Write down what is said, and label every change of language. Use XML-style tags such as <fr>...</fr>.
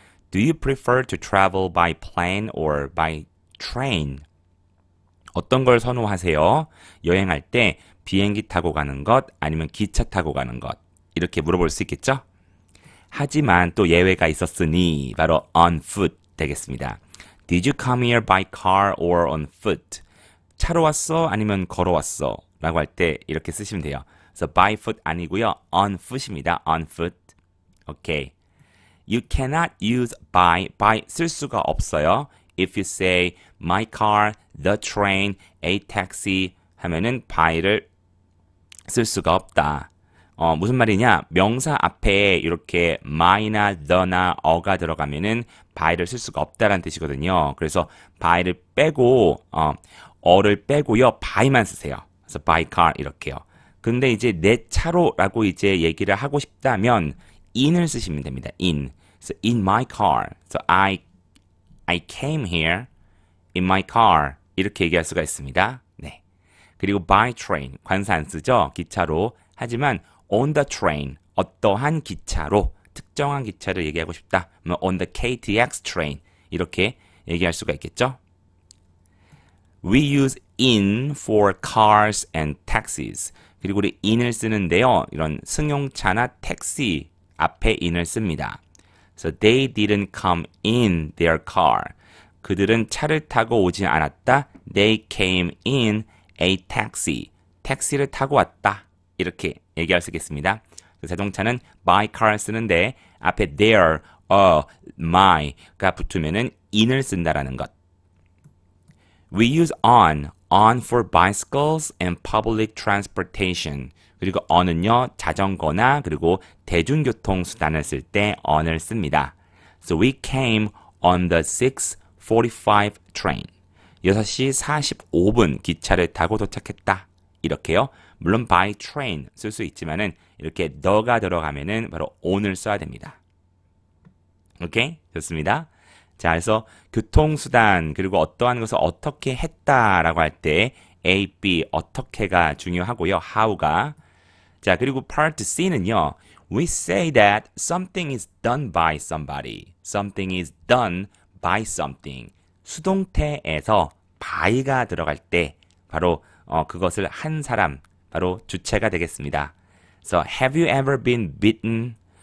<en>Do you prefer to travel by plane or by train?</en> <ko>어떤 걸 선호하세요? 여행할 때 비행기 타고 가는 것 아니면 기차 타고 가는 것 이렇게 물어볼 수 있겠죠? 하지만 또 예외가 있었으니 바로 on foot 되겠습니다.</ko> <en>Did you come here by car or on foot?</en> <ko>차로 왔어? 아니면 걸어왔어? 라고 할 때 이렇게 쓰시면 돼요. 그래서 by foot 아니고요.</ko> <en>on foot입니다. on foot. 오케이. You cannot use by</en> <ko>쓸 수가 없어요.</ko> <en>If you say my car, the train, a taxi</en> <ko>하면은 by를 쓸 수가 없다. 무슨 말이냐? 명사 앞에 이렇게 my나 the나 어가 들어가면은 by를 쓸 수가 없다라는 뜻이거든요. 그래서 by를 빼고 어를 빼고요. by만 쓰세요. 그래서 by car 이렇게요. 근데 이제 내 차로라고 이제 얘기를 하고 싶다면 in을 쓰시면 됩니다.</ko> <en>in. 그래서 in my car. So I came here in my car.</en> <ko>이렇게 얘기할 수가 있습니다. 네.</ko> <en>그리고 by train.</en> <ko>관사 안 쓰죠? 기차로.</ko> <en>하지만 on the train.</en> <ko>어떠한 기차로. 특정한 기차를 얘기하고 싶다.</ko> <en>on the KTX train.</en> <ko>이렇게 얘기할 수가 있겠죠?</ko> <en>We use in for cars and taxis.</en> <ko>그리고 우리 in을 쓰는데요. 이런 승용차나 택시 앞에 in을 씁니다.</ko> <en>So they didn't come in their car.</en> <ko>그들은 차를 타고 오지 않았다.</ko> <en>They came in a taxi.</en> <ko>택시를 타고 왔다. 이렇게 얘기할 수 있겠습니다. 자동차는 by car 쓰는데 앞에 their, my가 붙으면은 in을 쓴다라는 것.</ko> <en>We use on for bicycles and public transportation.</en> <ko>그리고 on은요, 자전거나 그리고 대중교통 수단을 쓸 때 on을 씁니다.</ko> <en>So we came on the 6:45 train.</en> <ko>6시 45분 기차를 타고 도착했다. 이렇게요. 물론 by train 쓸 수 있지만은 이렇게 the가 들어가면은 바로 on을 써야 됩니다. 오케이? 좋습니다. 자, 그래서 교통수단 그리고 어떠한 것을 어떻게 했다라고 할 때 A, B 어떻게가 중요하고요. how가. 자, 그리고 part C는요.</ko> <en>We say that something is done by somebody. Something is done by something.</en> <ko>수동태에서 by가 들어갈 때 바로 그것을 한 사람, 바로 주체가 되겠습니다.</ko> <en>So, have you ever been bitten?</en>